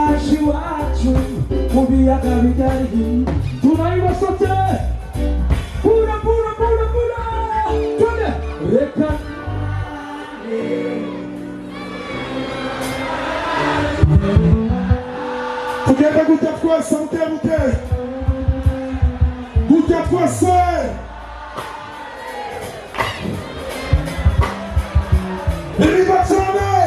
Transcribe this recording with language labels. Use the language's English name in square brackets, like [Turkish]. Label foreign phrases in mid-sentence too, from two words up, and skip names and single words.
[Kinyarwanda] benshi wacu mu biyaga bigari [Swahili] tunaiba sote [Kinyarwanda] pura pura pura pura twende reka tugenda gutya twese muke gutya twese iriba cyane